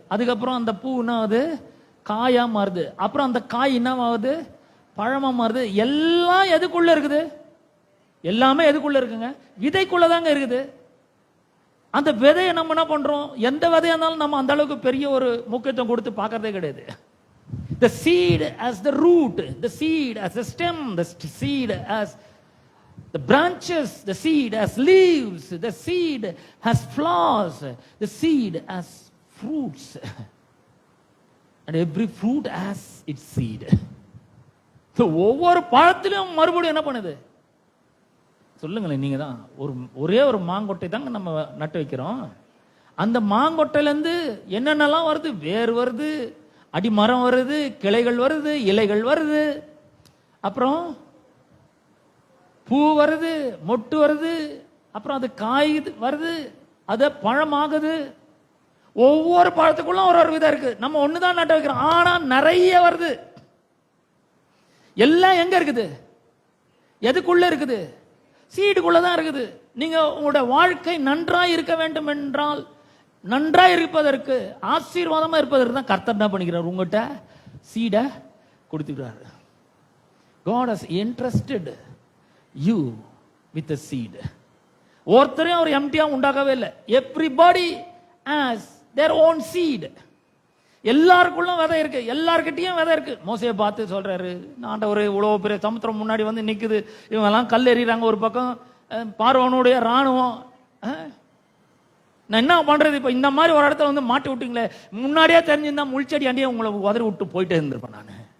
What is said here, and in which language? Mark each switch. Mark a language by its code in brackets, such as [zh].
[ta] அதுக்கப்புறம் அந்த பூ என்ன ஆகுது, காயா மாறுது. அப்புறம் அந்த காய் என்ன ஆகுது, பழமா மாறுது. எல்லாம் எதுக்குள்ள இருக்குது? எல்லாமே எதுக்குள்ள இருக்குங்க? விதைக்குள்ளதாங்க இருக்குது. அந்த விதையை நம்ம என்ன பண்றோம், எந்த விதையா இருந்தாலும் நம்ம அந்த அளவுக்கு பெரிய ஒரு முக்கியத்துவம் கொடுத்து பார்க்கறதே கிடையாது. [en] The seed as the root, the seed as the stem, the seed as the branches, the seed as leaves, the seed has flowers, the seed as fruits, and every fruit has its seed. [ta] So ஒவ்வொரு பழத்திலும் மறுபடியும் என்ன பண்ணுது சொல்லுங்களேன் நீங்க தான். ஒரே ஒரு மாங்கொட்டை தாங்க நம்ம நட்டு வைக்கிறோம். அந்த மாங்கொட்டையில இருந்து என்னென்னலாம் வருது, வேர் வருது, அடிமரம் வருது, கிளைகள் வருது, இலைகள் வருது, அப்புறம் பூ வருது, மொட்டு வருது, அப்புறம் அது காய் வருது, அது பழமாகுது. ஒவ்வொரு பழத்துக்குள்ள ஒரு விதம் இருக்கு. நம்ம ஒண்ணுதான் நட்டு வைக்கிறோம், ஆனா நிறைய வருது. எல்லாம் எங்க இருக்குது, எதுக்குள்ள இருக்குது? சீடுக்குள்ளதான் இருக்குது. நீங்க உங்களோட வாழ்க்கை நன்றாய் இருக்க வேண்டும் என்றால், நன்றாய் இருப்பதற்கு, ஆசீர்வாதமா இருப்பதற்கு தான் கர்த்தர் என்ன பண்ணிக்கிறார், உங்ககிட்ட சீடை கொடுத்துக்கிறார். [en] God has entrusted you with a seed. [ta] ஒருத்தரையும் அவர் எம்டியா உண்டாக்கவே இல்லை. [en] Everybody has their own seed. [ta] எல்லாருக்குள்ள விதை இருக்கு, எல்லார்கிட்டயும் விதை இருக்கு. மோசையை பார்த்து சொல்றாரு, ஆண்டவரே இவ்வளவு பெரிய சமுத்திரம் முன்னாடி வந்து நிக்குது, இவங்க எல்லாம் கல் எறிறாங்க, ஒரு பக்கம் பார்வோனுடைய ராணுவம், நான் என்ன பண்றது? இப்ப இந்த மாதிரி ஒரு இடத்துல வந்து மாட்டி விட்டீங்களே, முன்னாடியே தெரிஞ்சிருந்தா முள்செடி அண்டியே உங்களை உதறி விட்டு போயிட்டே இருந்திருப்பேன் நான்.